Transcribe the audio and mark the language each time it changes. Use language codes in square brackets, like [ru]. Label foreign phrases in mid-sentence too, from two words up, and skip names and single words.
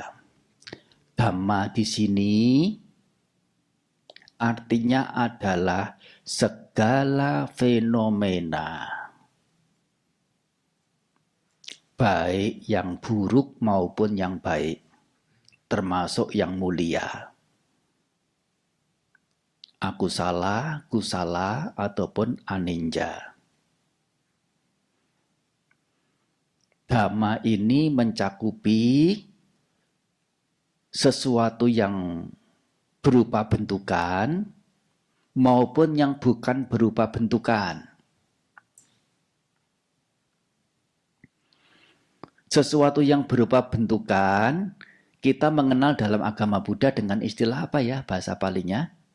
[id] Dhamma di sini artinya adalah segala fenomena, baik yang buruk maupun yang baik, termasuk yang mulia. [pi] Akusala, kusala, ataupun aninja. [id] Dhamma ini mencakupi sesuatu yang berupa bentukan maupun yang bukan berupa bentukan. Sesuatu yang berupa bentukan, kita mengenal dalam agama Buddha dengan istilah apa ya bahasa palinya?